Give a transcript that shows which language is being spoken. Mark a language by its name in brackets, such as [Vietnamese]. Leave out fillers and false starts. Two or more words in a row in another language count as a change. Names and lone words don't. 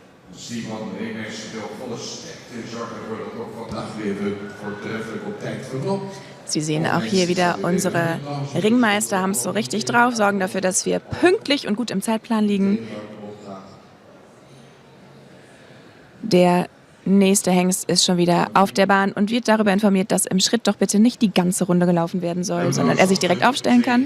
[Dutch] Simon Reemers wil volle sterkte zorgen ervoor dat ook vandaag weer voortreffelijk op tijd verloopt. [German] Sie sehen auch hier wieder, unsere Ringmeister haben es so richtig drauf, sorgen dafür, dass wir pünktlich und gut im Zeitplan liegen. Der nächste Hengst ist schon wieder auf der Bahn und wird darüber informiert, dass im Schritt doch bitte nicht die ganze Runde gelaufen werden soll, sondern er sich direkt aufstellen kann.